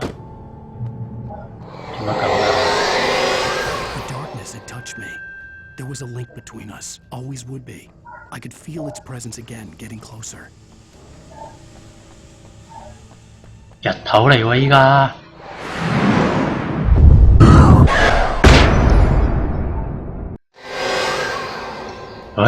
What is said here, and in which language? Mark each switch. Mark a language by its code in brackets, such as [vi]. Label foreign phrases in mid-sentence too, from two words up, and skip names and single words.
[yue] 做乜咁啊？ [en] The darkness had touched me. There was a link between us, always would be. I could feel its presence again, getting closer. [yue] 日頭嚟喎依家。喂！